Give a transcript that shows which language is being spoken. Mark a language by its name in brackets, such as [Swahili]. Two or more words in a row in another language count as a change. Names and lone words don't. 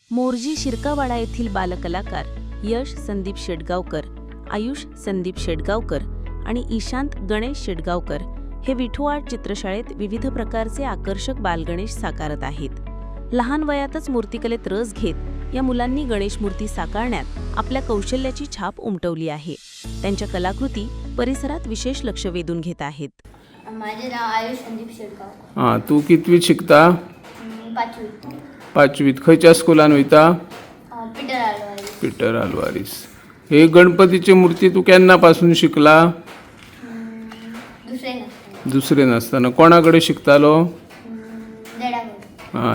[Marathi] मोर्जी शिरकावाडा येथील बालकलाकार यश संदीप शेटगावकर, आयुष संदीप शेटगावकर आणि ईशांत गणेश शेटगावकर हे विठू आर्ट चित्रशाळेत विविध प्रकारचे आकर्षक बालगणेश साकारत आहेत. लहान वयातच मूर्तिकलेत रस घेत या मुलांनी गणेश मूर्ती साकारण्यात आपल्या कौशल्याची छाप उमटवली आहे. त्यांच्या कलाकृती परिसरात विशेष लक्ष वेधून घेत आहेत. माझे नाव आयुष संदीप शेटगावकर. [Konkani] तू कितवीत शिकता? पाचवीत. पाचवीत. खंयच्या स्कुलान वयता? पीटर आलवारीस. पीटर आलवारीस. हे गणपतीची मूर्ती तू केन्नापासून शिकला? दुसरे नसताना. कोणाकडे शिकतालो? देडाकडे.